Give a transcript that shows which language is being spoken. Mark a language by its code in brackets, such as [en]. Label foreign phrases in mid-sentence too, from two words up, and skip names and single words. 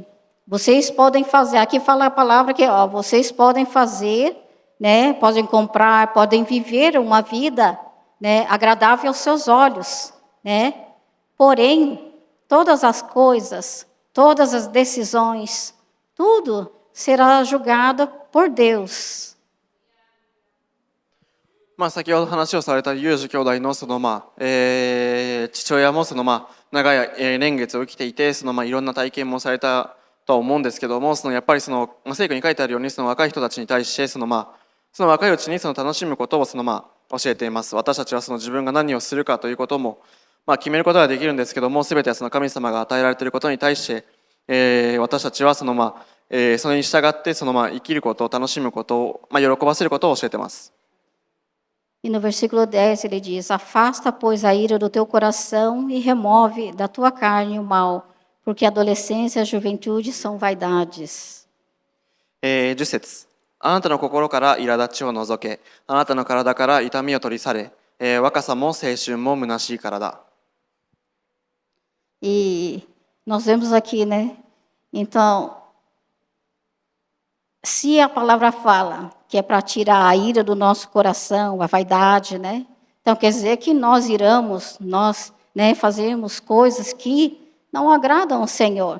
[pt] Vocês podem fazer, aqui fala a palavra que, vocês podem fazer, né, podem comprar, podem viver uma vida, né, agradável aos seus olhos, né? Porém, todas as coisas, todas as decisões, tudo será julgado por Deus. [ja] 先ほど話をされたユージ兄弟の父親も長い年月を生きていていろんな体験もされたとは思うんですけどもやっぱり聖句に書いてあるように若い人たちに対してその若いうちに楽しむことを教えています。私たちは自分が何をするかということも決めることができるんですけども全ては神様が与えられていることに対して、私たちはそれに従って生きることを楽しむことを、喜ばせることを教えています。 [pt] E no versículo 10 ele diz: Afasta, pois, a ira do teu coração e remove da tua carne o mal, porque a adolescência e a juventude são vaidades. [ja] 10 節あなたの心から苛立ちを除け、あなたの体から痛みを取り去れ、若さも青春も虚しいからだ。 [pt] E nós vemos aqui, né? Então, se a palavra fala que é para tirar a ira do nosso coração, a vaidade, né? Então quer dizer que nós né, fazemos coisas que não agradam ao Senhor.